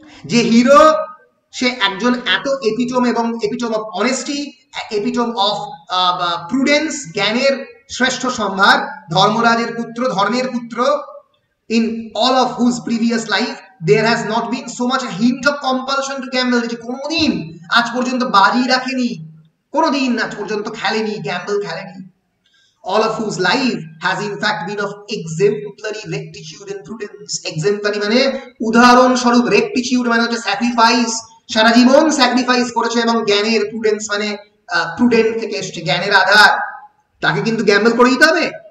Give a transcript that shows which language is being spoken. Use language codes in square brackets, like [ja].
[bn] যে হিরো সে একজন এত এপিটম এবং epitome of honesty, epitome of prudence, জ্ঞানের শ্রেষ্ঠ সম্ভার, ধর্মরাজের পুত্র, ধর্মের পুত্র, [en] in all of whose previous life there has not been so much a hint of compulsion to gamble, [bn] যে কোনোদিন আজ পর্যন্ত বাজি রাখেনি, কোনোদিন আজ পর্যন্ত খেলেনি, গ্যাম্বল খেলেনি। [en] all of whose life has in fact been of exemplary rectitude and prudence. [bn] exemplary মানে উদাহরণ স্বরূপ, rectitude মানে হচ্ছে স্যাক্রিফাইস, সারা জীবন স্যাক্রিফাইস করেছে, এবং জ্ঞানের prudence মানে prudent থেকে এসছে, জ্ঞানের আধার, তাকে কিন্তু গ্যাম্বল করে দিতে হবে।